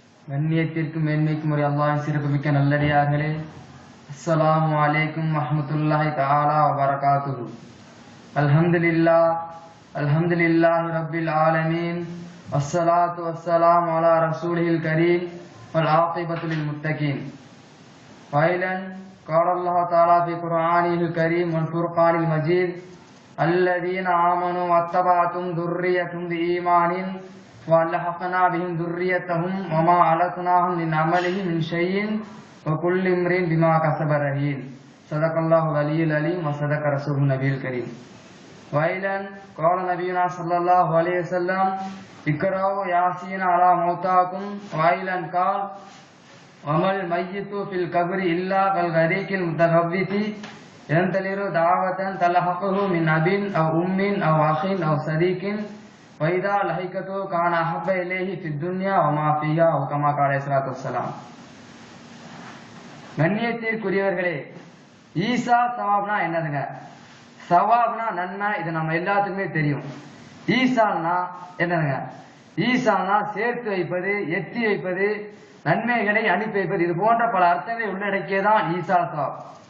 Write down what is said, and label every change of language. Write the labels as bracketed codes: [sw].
[ta] கண்ணியத்திற்கும் மேன்மைக்கும் ஒரு அல்லாஹ்வின் சிறப்புமிக்க நல்லடியார்களே, அஸ்ஸலாமு அலைக்கும் வரஹ்மத்துல்லாஹி தஆலா வ பரகாத்துஹு. [ar] அல்ஹம்துலில்லாஹி ரப்பில் ஆலமீன், வஸ்ஸலாத்து வஸ்ஸலாமு அலா ரசூலில் கரீம் வல் ஆகிபத்து லில் முத்தகீன். ஃபைலன் قال الله تعالى في قرآنه الكريم والفرقان المجيد الذين آمنوا واتبعتهم ذريتهم بإيمان وألحقنا بهم ذريتهم وما علتناهم من عملهم من شيء وكل امرئ بما كسب رهين. صدق الله العلي العليم وصدق رسوله النبي الكريم. وأيضا قال نبينا صلى الله عليه وسلم اقرأوا ياسين على موتاكم. وأيضا قال وما الميت في القبر إلا كالغريق المتخبط ينتظر دعوة تلحقه من أب أو أم أو أخ أو صديق وإذا لحقته كان أحب إليه في الدنيا وما فيها وكما قال عليه الصلاة والسلام. [ta] கண்ணியத்திற்குரியவர்களே, ஈசா சவாப்னா என்னதுங்க? சவாப்னா நன்மை, இது நம்ம எல்லாத்துக்குமே தெரியும். ஈசான்னா என்னதுங்க? ஈசான்னா சேர்த்து வைப்பது, எத்தி வைப்பது, நன்மைகளை அனுப்பி வைப்பது, இது போன்ற பல அர்த்தங்களை உள்ளடக்கியதான் ஈசா சவாப்.